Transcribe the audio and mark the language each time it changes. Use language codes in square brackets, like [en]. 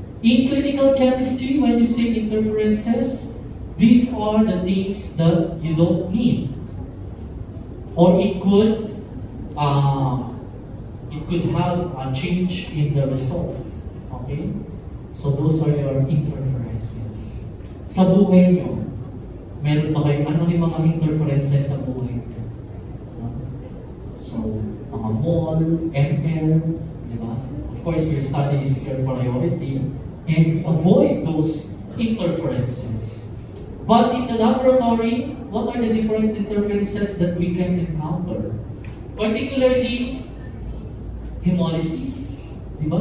[en] In clinical chemistry, when you say interferences, these are the things that you don't need. Or it could it could have a change in the result. Okay? So those are your interferences. [tl] Sa buhay nyo, meron ba kayo, ano yung mga interferences sa buhay nyo? So, mga mall, ML, di ba? [en] Of course, your study is your priority, and avoid those interferences. But in the laboratory, what are the different interferences that we can encounter? Particularly, hemolysis, [tl] di ba?